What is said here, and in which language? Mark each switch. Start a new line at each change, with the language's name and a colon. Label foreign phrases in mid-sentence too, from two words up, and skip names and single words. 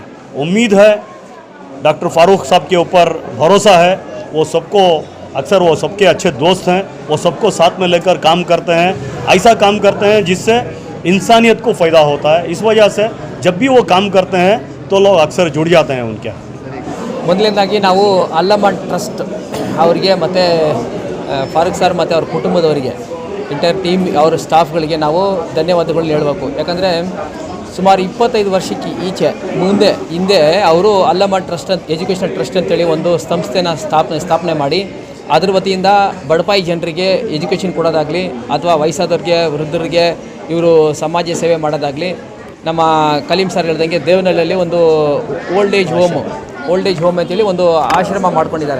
Hindi: उम्मीद है, डॉक्टर फारूक साहब के ऊपर भरोसा है, वो सबको अक्सर वो सबके अच्छे दोस्त हैं, वो सबको साथ में लेकर काम करते हैं, ऐसा काम करते हैं जिससे इंसानियत को फ़ायदा होता है। इस वजह से जब भी वो काम करते हैं तो लोग अक्सर जुड़ जाते हैं उनके।
Kannada: ಮೊದಲನೇದಾಗಿ ನಾವು ಅಲ್ಲಮ ಟ್ರಸ್ಟ್ ಅವರಿಗೆ ಮತ್ತು ಫಾರೂಕ್ ಸರ್ ಮತ್ತು ಅವ್ರ ಕುಟುಂಬದವರಿಗೆ,
English: entire team,
Kannada: ಅವರ ಸ್ಟಾಫ್ಗಳಿಗೆ ನಾವು ಧನ್ಯವಾದಗಳನ್ನ ಹೇಳಬೇಕು. ಯಾಕಂದರೆ ಸುಮಾರು 25 ವರ್ಷಕ್ಕೆ ಹಿಂದೆ ಅವರು ಅಲ್ಲಮ ಟ್ರಸ್ಟ್ ಎಜುಕೇಷನಲ್ ಟ್ರಸ್ಟ್ ಅಂತೇಳಿ ಒಂದು ಸಂಸ್ಥೆನ ಸ್ಥಾಪನೆ ಮಾಡಿ ಅದ್ರ ವತಿಯಿಂದ ಬಡಪಾಯಿ ಜನರಿಗೆ ಎಜುಕೇಷನ್ ಕೊಡೋದಾಗಲಿ ಅಥವಾ ವಯಸ್ಸಾದವ್ರಿಗೆ, ವೃದ್ಧರಿಗೆ ಇವರು ಸಮಾಜ ಸೇವೆ ಮಾಡೋದಾಗಲಿ, ನಮ್ಮ ಕಲೀಂ ಸರ್ ಹೇಳ್ದಂಗೆ ದೇವನಹಳ್ಳಿಯಲ್ಲಿ ಒಂದು
English: old age home
Kannada: ಅಂತೇಳಿ ಒಂದು ಆಶ್ರಮ ಮಾಡ್ಕೊಂಡಿದ್ದಾರೆ.